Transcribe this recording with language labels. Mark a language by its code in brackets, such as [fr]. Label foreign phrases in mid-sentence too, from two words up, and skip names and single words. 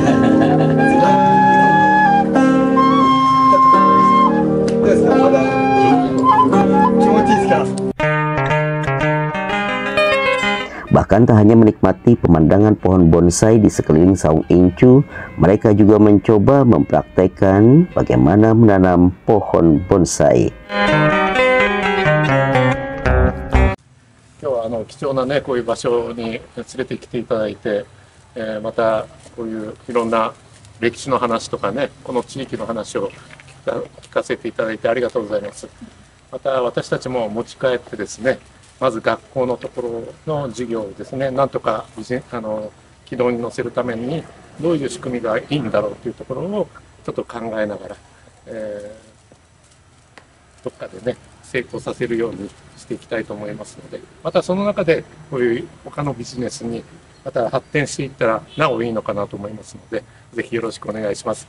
[id] Bahkan tak hanya menikmati pemandangan pohon bonsai di sekeliling Saung Incu, mereka juga mencoba mempraktekkan bagaimana menanam pohon bonsai. [ja] 貴重なね、こういう場所に連れてきていただいて、またこういういろんな歴史の話とかね、この地域の話を聞かせていただいてありがとうございます。また私たちも持ち帰ってですね、まず学校のところの授業をですね、なんとか軌道に乗せるためにどういう仕組みがいいんだろうというところをちょっと考えながら、どっかでね、成功させるようにしていきたいと思いますので、またその中でこういう他のビジネスにまた発展していったらなおいいのかなと思いますので、ぜひよろしくお願いします。